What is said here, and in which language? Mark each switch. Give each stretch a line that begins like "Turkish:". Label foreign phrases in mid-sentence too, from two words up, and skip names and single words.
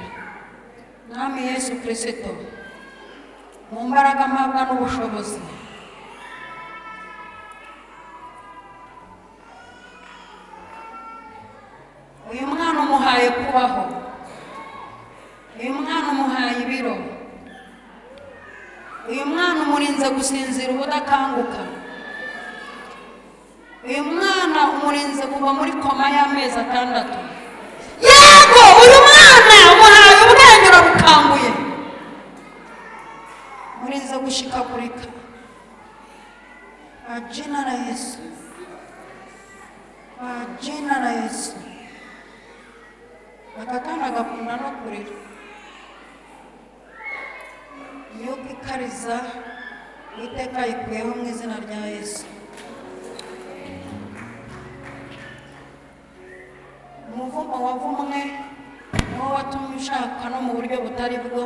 Kinyarwanda: Mwami Yesu Kristo, mu mbaraga mpabwa n'ubushobozi, uyu mwana umuhaye kubaho, uyu mwana umuhaye ibiro, uyu mwana umurinze gusinzira ubudakanguka, uyu mwana umurinze kuva muri koma y'amezi 6. Yego, uyu mwana umuhaye ubwenge urabukanguye, murinze gushikagurika.
Swahili: Jina la Yesu, jina la Yesu.
Kinyarwanda: Aka kana gakunda no kurira. Imyuka ikariza Uwiteka ayikuyeho mu izina rya Yesu. Umuvumo wavumwe niwo watumye ushaka no mu buryo butari bwo.